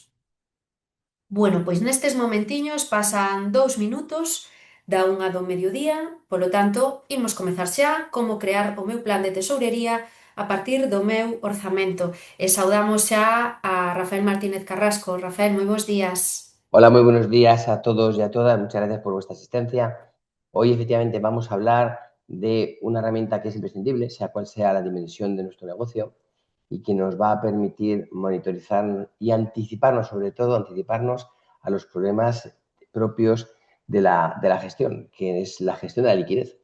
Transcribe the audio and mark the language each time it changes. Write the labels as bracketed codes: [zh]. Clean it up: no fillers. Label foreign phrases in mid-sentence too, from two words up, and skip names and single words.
[gl] Bueno, pois nestes momentiños pasan 2 minutos da unha do mediodía, polo tanto, imos comezar xa como crear o meu plan de tesourería a partir do meu orzamento. E saudamos xa a Rafael Martínez Carrasco. Rafael, moi bons días. [es] Hola, muy buenos días a todos y a todas. Muchas gracias por vuestra asistencia. Hoy, efectivamente, vamos a hablar de una herramienta que es imprescindible, sea cual sea la dimensión de nuestro negocio, y que nos va a permitir monitorizar y anticiparnos, sobre todo, anticiparnos a los problemas propios de la gestión, que es la gestión de la liquidez.